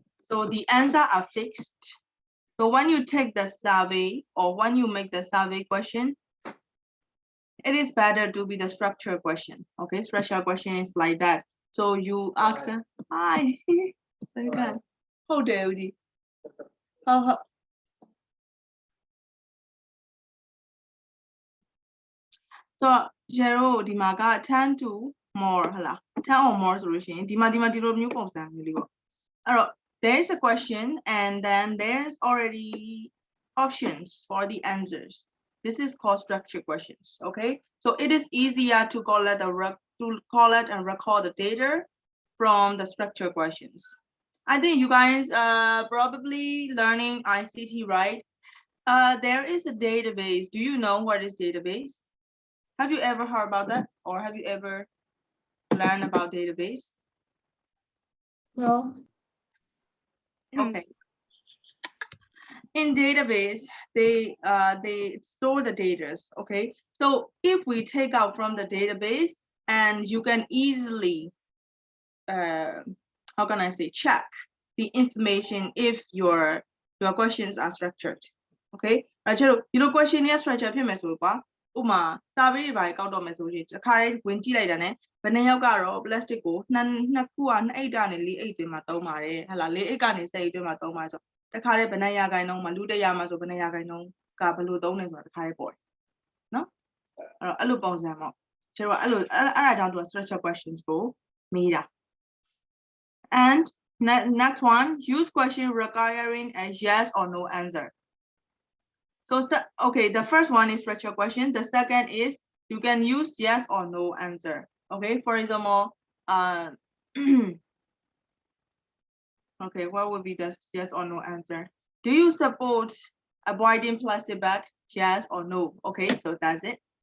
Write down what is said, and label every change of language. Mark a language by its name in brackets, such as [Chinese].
[English] So the answers are fixed. So when you take the survey or when you make the survey question, it is better to be the structured question. Okay, structured question is like that. So you ask them, hi, very good. Hold it, So zero ဒီမှာက10 to more ဟလား 10 or more [Burmese] ဆိုလို့ရှိရင်ဒီမှာဒီလိုမျိုးပုံစံမျိုးလေးပေါ့အဲ့တော့ [English] there is a question and then there's already options for the answers. This is called structured questions. Okay, so it is easier to collect and record the data from the structured questions. I think you guys probably learning ICT, right? There is a database. Do you know what is database? Have you ever heard about that, or have you ever learned about database? No. Okay. In database, they store the data. Okay, so if we take out from the database, and you can easily how can I say, check the information if your questions are structured. [Burmese] Okay, အဲ့ကျတော့ဒီလို question ရဲ့ structure ဖြစ်မယ်ဆိုတော့ကွာ ဥမာ survey တွေဘာတွေကောက်တော့မယ်ဆိုရင်တစ်ခါလေးဝင်ကြည့်လိုက်တာ ਨੇ ဘယ်နှစ်ယောက်ကတော့ plastic ကိုနှစ်ခုက2အိတ်ကနေ4အိတ်တွင်မှာသုံးပါတယ်ဟလာ4အိတ်ကနေ10အိတ်တွင်မှာသုံးပါဆိုတစ်ခါလေးဘယ်နှစ်ရာခိုင်နှုန်းမှာလူ100မှာဆိုဘယ်နှစ်ရာခိုင်နှုန်းကဘယ်လိုသုံးနေဆိုတာတစ်ခါလေးပေါ်တယ်နော်အဲ့လိုပုံစံပေါ့ကျတော့အဲ့ဒါကြောင့်သူက structure questions ကိုမေးတာ [English] and next one, use question requiring a yes or no answer. So okay, the first one is structured question. The second is you can use yes or no answer. Okay, for example, okay, what would be the yes or no answer? Do you support avoiding plastic bag? Yes or no? Okay, so that's it.